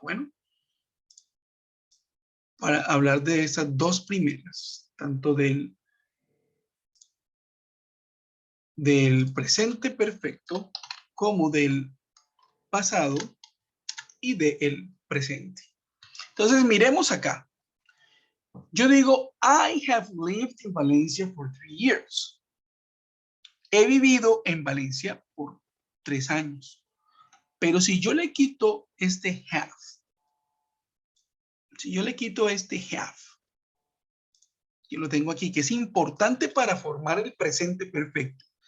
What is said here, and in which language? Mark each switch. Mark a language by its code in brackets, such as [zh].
[es] Bueno, para hablar de estas dos primeras, tanto del presente perfecto como del pasado y del presente. Entonces miremos acá. Yo digo, [en] I have lived in Valencia for 3 years. [es] He vivido en Valencia por 3 años. Pero si yo le quito este have, si yo le quito este have, yo lo tengo aquí, que es importante para formar el presente perfecto.